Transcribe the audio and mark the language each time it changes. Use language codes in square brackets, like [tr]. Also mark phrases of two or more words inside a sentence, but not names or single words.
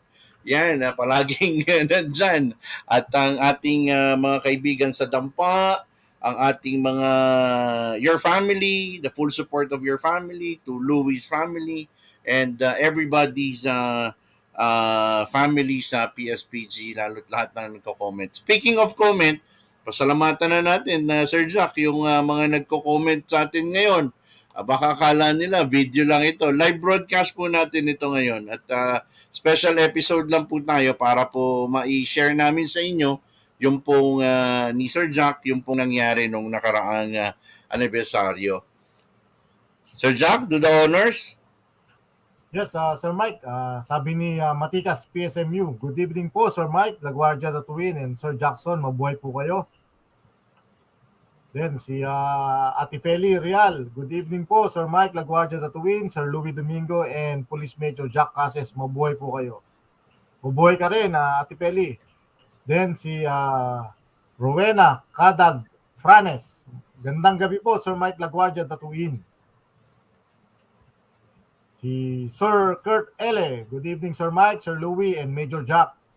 [tl] Yan, palaging nandyan. At ang ating mga kaibigan sa Dampa, ang ating mga, [en] your family, the full support of your family, to Louie's family, and everybody's family sa PSPG, [tl] lalo't lahat na nagko-comment. [en] Speaking of comment, [tl] pasalamatan na natin na Sir Jack, yung mga nagko-comment sa atin ngayon. Baka akala nila video lang ito. [en] Live broadcast [tl] po natin ito ngayon. At special episode lang po tayo para po ma-share namin sa inyo yung pong ni Sir Jack, yung pong nangyari nung nakaraang anibersaryo. [en] Sir Jack, do the honors. Yes, [tl] Sir Mike, sabi ni Matikas PSMU, [en] good evening [tl] po Sir Mike, La Guardia DATUIN, and Sir Jackson, mabuhay po kayo. Then si Ate Feli Real, [en] good evening [tl] po Sir Mike, La Guardia DATUIN, Sir Louie Domingo, and Police Major Jack Cases, mabuhay po kayo. Mabuhay ka rin, Ate Feli. Then si Rowena Kadag Franes, gandang gabi po Sir Mike, La Guardia DATUIN. Si Sir Kurt Ele, [en] good evening [tl] Sir Mike, Sir Louie, and Major Jack.